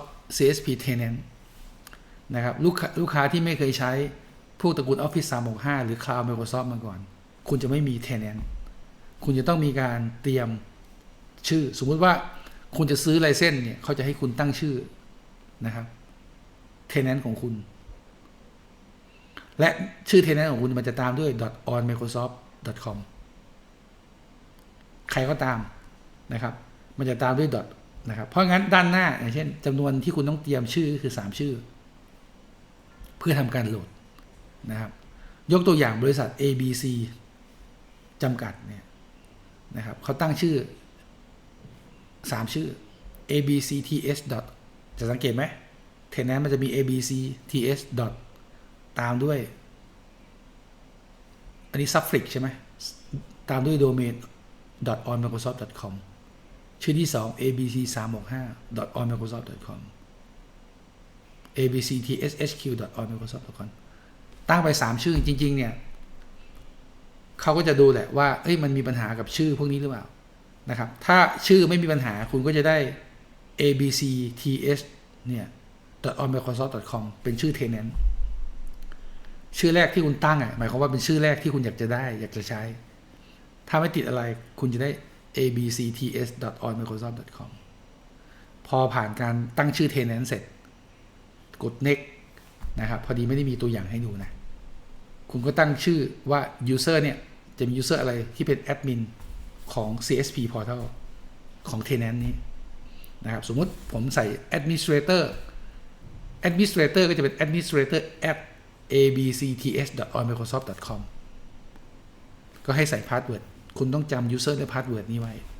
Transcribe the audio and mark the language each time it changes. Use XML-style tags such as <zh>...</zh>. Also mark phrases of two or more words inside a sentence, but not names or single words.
<en>CSP tenant</en> <th>นะครับลูกค้าที่ไม่เคยใช้พวกตระกูล Office 365 หรือ Cloud Microsoft มาก่อนคุณจะไม่มี tenant คุณจะต้องมีการเตรียมชื่อสมมุติว่าคุณจะซื้อ license เนี่ยเขาจะให้คุณตั้งชื่อนะครับ tenant ของคุณและชื่อ tenant ของคุณมันจะตามด้วย .on microsoft .com ใครก็ตามนะครับมันจะตามด้วย นะครับเพราะงั้นด้านหน้าอย่างเช่นจำนวนที่คุณต้องเตรียมชื่อคือ3ชื่อเพื่อทำการโหลดนะครับยกตัวอย่างบริษัท ABC จำกัดเนี่ยนะครับเขาตั้งชื่อ3ชื่อ abcts. จะสังเกตไหมเทนนั้นมันจะมี abcts. ตามด้วยอันนี้ suffix ใช่ไหมตามด้วย domain .onmicrosoft.com ชื่อที่2 abc365.onmicrosoft.com abctshq.onmicrosoft.com ตั้งไป3ชื่อจริงๆเนี่ยเขาก็จะดูแหละว่ามันมีปัญหากับชื่อพวก นี้หรือเปล่านะครับถ้าชื่อไม่มีปัญหาคุณก็จะได้ abcts เนี่ย .onmicrosoft.com เป็นชื่อ tenant ชื่อแรกที่คุณตั้งหมายความว่าเป็นชื่ อแรกที่คุณอยากจะได้อยากจะใช้ถ้าไม่ติดอะไรคุณจะได้ abcts.onmicrosoft.com พอผ่านการ ตั้งชื่อ tenant เสร็จกด next นะครับพอดีไม่ได้มีตัวอย่างให้ดูนะคุณก็ตั้งชื่อว่า user เนี่ยจะมี user อะไรที่เป็น admin ของ</th> <en>CSP portal</en> <th>ของ tenant นี้นะครับสมมุติผมใส่ administrator ก็จะเป็น administrator at abcts.onmicrosoft.com ก็ให้ใส่พาสเวิร์ดคุณต้องจำ user และพาสเวิร์ดนี้ไว้</th>